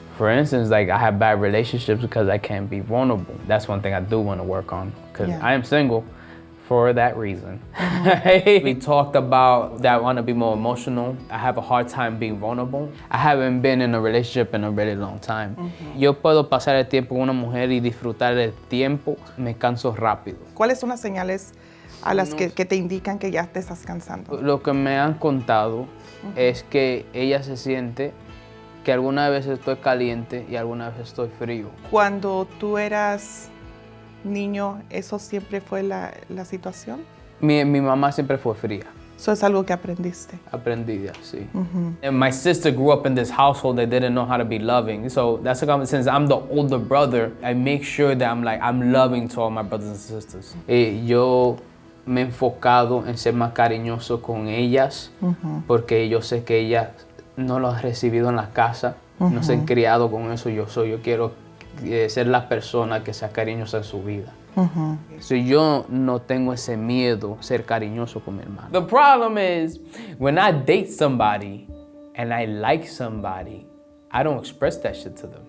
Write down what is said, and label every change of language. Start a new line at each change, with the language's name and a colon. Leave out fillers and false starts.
English: For instance, like I have bad relationships because I can't be vulnerable. That's one thing I do want to work on because Yeah. I am single For that reason. We talked about that I want to be more emotional. I have a hard time being vulnerable. I haven't been in a relationship in a really long time.
Spanish: Yo puedo pasar el tiempo con una mujer y disfrutar el tiempo. Me canso rápido. ¿Cuáles son las señales a las que te indican que ya te estás cansando? Lo que me han contado es que ella se siente que alguna vez estoy caliente y alguna vez estoy frío. Cuando tú eras niño, ¿eso siempre fue la situación? Mi mamá siempre fue fría. Eso es algo que aprendiste. Aprendí, sí.
English: And my sister grew up in this household that didn't know how to be loving. So that's a since I'm the older brother, I make sure that I'm loving to all my brothers and sisters.
Spanish: Yo me he enfocado en ser más cariñoso con ellas porque yo sé que ellas no lo han recibido en la casa, no se han criado con eso. Yo quiero ser la persona que sea cariñosa en su vida.
English: So
Spanish: yo no tengo ese miedo ser cariñoso con mi hermano.
English: The problem is when I date somebody and I like somebody, I don't express that shit to them.